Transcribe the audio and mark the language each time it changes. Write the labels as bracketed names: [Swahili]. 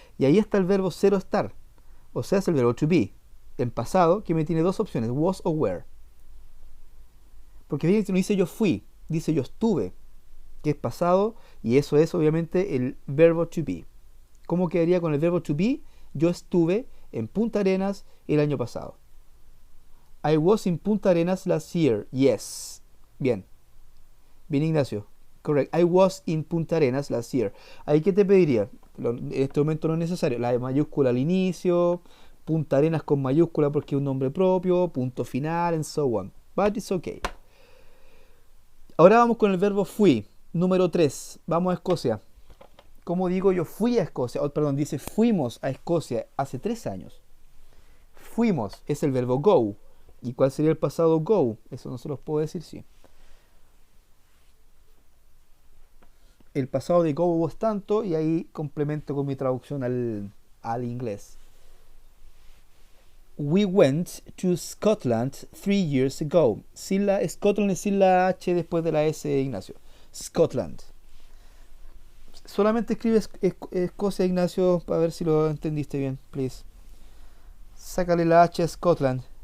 [Spanish] Y ahí está el verbo ser o estar, o sea, es el verbo to be, en pasado, que me tiene dos opciones, was o were. Porque fíjense, no dice yo fui, dice yo estuve, que es pasado, y eso es obviamente el verbo to be. ¿Cómo quedaría con el verbo to be? Yo estuve en Punta Arenas el año pasado. [English] I was in Punta Arenas last year. [Spanish] Yes. Bien. Bien, Ignacio. Correct. [English] I was in Punta Arenas last year. [Spanish] ¿Ahí qué te pediría? En este momento no es necesario. La mayúscula al inicio, Punta Arenas con mayúscula porque es un nombre propio, punto final, [English] and so on. But it's okay. [Spanish] Ahora vamos con el verbo fui. Número 3. Vamos a Escocia. ¿Cómo digo yo fui a Escocia? Perdón, dice fuimos a Escocia hace 3 años. Fuimos es el verbo go. ¿Y cuál sería el pasado go? Eso no se los puedo decir, sí. El pasado de go was tanto y ahí complemento con mi traducción al inglés. [English] We went to Scotland 3 years ago. [Spanish] Sin la, Scotland es sin la H después de la S, Ignacio. Scotland. Solamente escribe Escocia, Ignacio, para ver si lo entendiste bien, please. Sácale la H a Scotland.